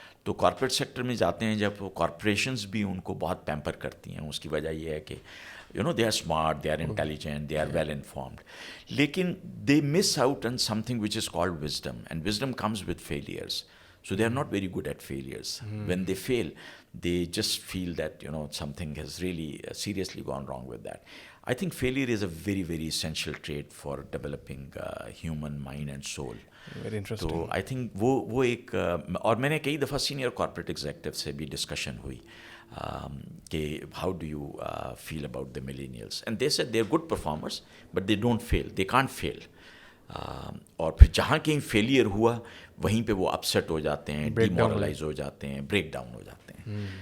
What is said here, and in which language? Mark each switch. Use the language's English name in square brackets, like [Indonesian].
[Urdu] تو corporate sector میں جاتے ہیں جب, کارپوریشنز بھی ان کو بہت پیمپر کرتی ہیں. اس کی وجہ یہ ہے کہ [English] they are smart, they are intelligent, they are well informed, [Urdu] لیکن [English] they miss out on something which is called wisdom, and wisdom comes with failures. So they are not very good at failures. When they fail, they just feel that, something has really seriously gone wrong with that. I think failure is a very, very essential trait for developing human mind and soul. Very interesting. تو I think [Urdu] وہ ایک اور میں نے کئی دفعہ senior corporate executive سے بھی ڈسکشن ہوئی کہ [English] How do you feel about the millennials, and they said they are good performers but they don't feel, they can't feel. [Urdu] اور پھر جہاں کہیں فیلئر ہوا وہیں پہ وہ اپسیٹ ہو جاتے ہیں، ڈی مورلائز ہو جاتے ہیں، بریک ڈاؤن ہو جاتے ہیں.